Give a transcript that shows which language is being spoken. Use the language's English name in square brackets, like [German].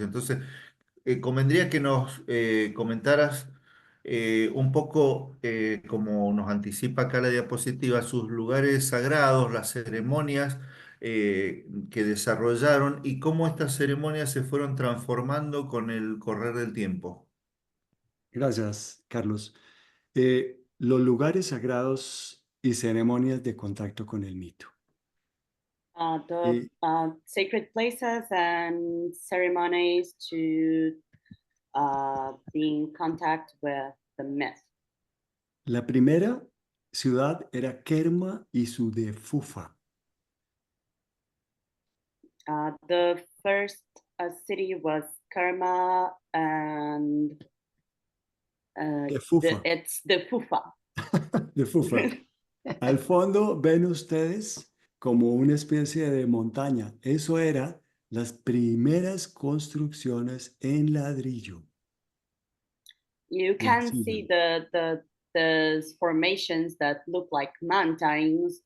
[Spanish] Entonces, convendría que nos comentaras un poco, como nos anticipa acá la diapositiva, sus lugares sagrados, las ceremonias que desarrollaron y cómo estas ceremonias se fueron transformando con el correr del tiempo. Gracias, Carlos. Los lugares sagrados y ceremonias de contacto con el mito. [English] The sacred places and ceremonies to be in contact with the myth. [Spanish] La primera ciudad era Kerma y su de Fufa. [English] The first city was Kerma and [Spanish] De Fufa. [English] it's the Fufa. [Spanish] De Fufa. Al fondo ven ustedes como una especie de montaña. Eso era las primeras construcciones en ladrillo. [English] You can see the formations that look like mountains.